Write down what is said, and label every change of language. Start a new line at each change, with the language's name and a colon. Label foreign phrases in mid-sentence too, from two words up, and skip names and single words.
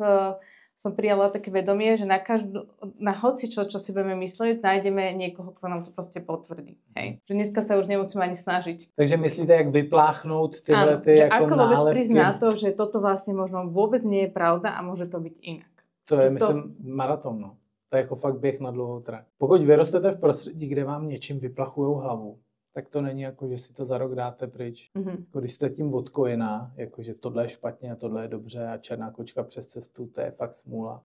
Slovak: som prijala také vedomie, že na hoci čo si budeme myslieť, nájdeme niekoho, kto nám to proste potvrdí. Hej. Že dneska sa už nemusíme ani snažiť.
Czech: Takže myslíte, jak vypláchnout tyhle ty jako
Slovak: ako vôbec nálepky? prísť na to, že toto vlastne možno vôbec nie je pravda a môže to byť inak.
Czech: To je, myslím, maraton. No. To je jako fakt běh na dlouhou trať. Pokud vyrostete v prostředí, kde vám něčím vyplachujou hlavu, tak to není jako, že si to za rok dáte pryč. Jako když jste tím odkojená, jako že tohle je špatně a tohle je dobře a černá kočka přes cestu, to je fakt smůla.